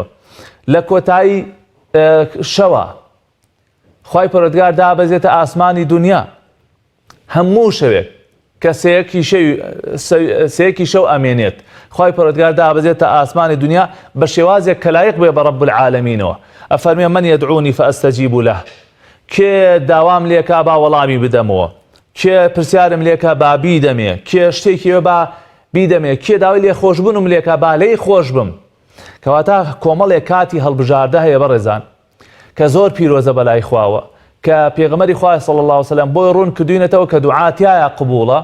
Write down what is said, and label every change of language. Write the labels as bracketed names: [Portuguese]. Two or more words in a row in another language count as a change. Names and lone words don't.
[Central Kurdish] لە کۆتایی شەوە خوای پەروەردگار دابەزێتە ئاسمانی دنیا هەموو شەوێک کە سەیەکی شەو ئەمێنێت خوای پەروەردگار دابەزێتە ئاسمانی دنیا بە شێوازێک کە لایق بێ بە [Arabic] رەب العالەمینەوە. [Central Kurdish] ئەفەرمێ [Arabic] من يدعوني فأستجيب له [Central Kurdish] کێ داوام لێکا با وەڵامی بدەمەوە کێ پرسیارم لێکە با بیدەمێ کێ شتێکی با بیدەمێ کێ داوای لێ خۆشببوونم لێکە با لێی خۆش بم. کەواتە کۆمەڵێک کاتی هەڵبژاردە هەیە بەڕێزان کە زۆر پیرۆزە بەلای خواوە کە پێغەمبەری خوا [Arabic] صلی الله علیه وسلم [Central Kurdish] بۆی ڕوون کردوینەتەوە کە دوعاتیایە قبوڵە.